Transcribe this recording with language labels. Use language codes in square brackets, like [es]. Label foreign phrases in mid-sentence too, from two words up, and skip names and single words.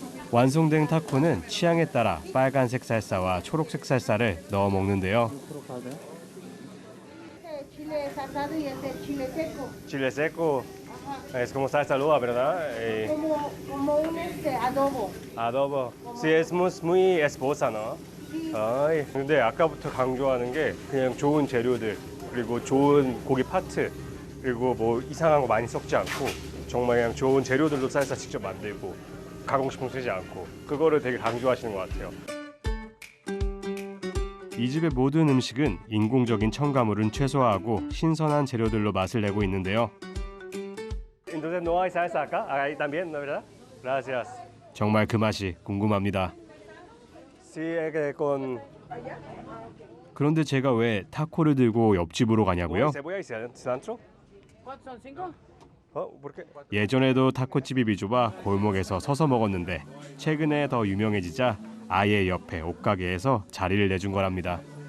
[ko] 완성된 타코는 취향에 따라 빨간색 살사와 초록색 살사를 넣어 먹는데요. [es] Chile asado y este chile seco. Chile seco es como salsa loa, ¿verdad? Como un adobo. Adobo. Sí, es muy esposa, ¿no? [ko] 아이, 근데 아까부터 강조하는 게 그냥 좋은 재료들 그리고 좋은 고기 파트 그리고 뭐 이상한 거 많이 섞지 않고 정말 그냥 좋은 재료들로 살사 직접 만들고 가공식품 쓰지 않고 그거를 되게 강조하시는 것 같아요. 이 집의 모든 음식은 인공적인 첨가물은 최소화하고 신선한 재료들로 맛을 내고 있는데요. [es] Entonces no hay salsa acá? Ahí también, ¿no verdad? Gracias. [ko] 정말 그 맛이 궁금합니다. 그런데 제가 왜 타코를 들고 옆집으로 가냐고요? 예전에도 타코집이 비좁아 골목에서 서서 먹었는데 최근에 더 유명해지자 아예 옆에 옷가게에서 자리를 내준 거랍니다.